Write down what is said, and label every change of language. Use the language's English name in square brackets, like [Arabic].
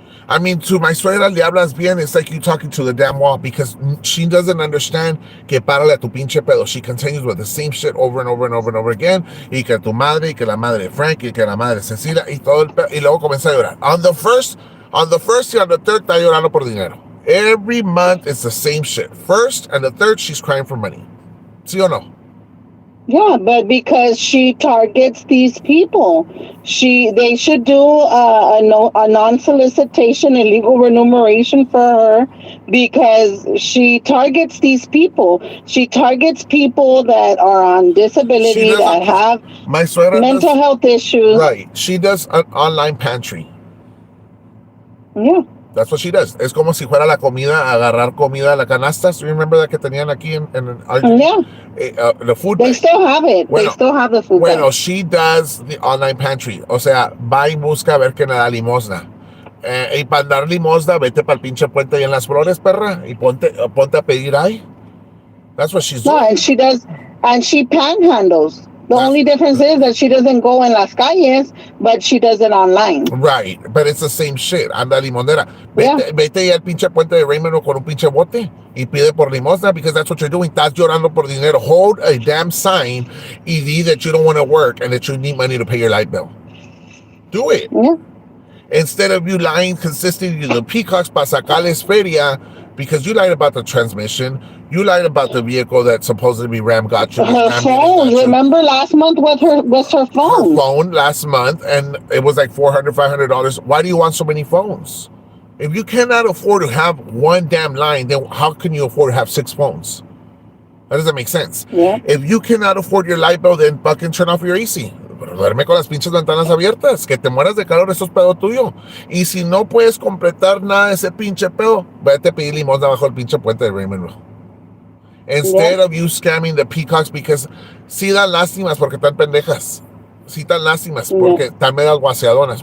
[English] I mean, to my suegra [Spanish] le hablas bien, [English] it's like you talking to the damn wall, because she doesn't understand [Spanish] que párale a tu pinche pedo. [English] She continues with the same shit over and over and over and over again. [Spanish] Y que tu madre, y que la madre de Frank, y que la madre de Cecilia, y todo el pedo. Y luego comienza a llorar. [English] On the first [Spanish] y [English] on the third, [Spanish] está llorando por dinero. [English] Every month, it's the same shit. First and the third, she's crying for money. [Spanish] ¿Sí o no? [English] Yeah, but because she targets these people, they should do a non-solicitation illegal remuneration for her, because she targets these people. She targets people that are on disability, that have mental health issues. Right. She does an online pantry. Yeah. That's what she does. [Spanish] Es como si fuera la comida, agarrar comida a la canastas. [English] You remember that [Spanish] que tenían aquí en [English] Yeah. The food. They still have it. They still have the food. [Spanish] Bueno, [English] she does the online pantry. [Spanish] O sea, va y busca a ver qué le da limosna. Y para dar limosna, vete para el pinche puente ahí en Las Flores, perra, y ponte a pedir ahí. [English] That's what she's doing. No, and she panhandles. The only difference is that she doesn't go [Spanish] en las calles, [English] but she does it online. Right, but it's the same shit. [Spanish] Anda limonera. Vete ahí al pinche puente de Raymond con un pinche bote y pide por limosna, [English] because that's what you're doing. [Spanish] Estás llorando por dinero. [English] Hold a damn sign [Spanish] y di [English] that you don't want to work and that you need money to pay your light bill. Do it. Yeah. Instead of you lying consistently to the peacocks [Spanish] para sacarles feria, [English] because you lied about the transmission. You lied about the vehicle that supposedly Ram got you. Her phone. Remember last month was her phone. Her phone last month, and it was like $400, $500. Why do you want so many phones? If you cannot afford to have one damn line, then how can you afford to have 6 phones? That doesn't make sense. Yeah. If you cannot afford your light bill, then fucking turn off your AC. [Spanish] Duerme con las pinches ventanas abiertas, que te mueras de calor, eso es pedo tuyo. Y si no puedes completar nada de ese pinche pedo, vete a pedir limosna bajo el pinche puente de Raymond. [English] Instead of you scamming the peacocks, because [Spanish] sí dan lástimas porque están pendejas. Sí dan lástimas porque están medias guaseadonas.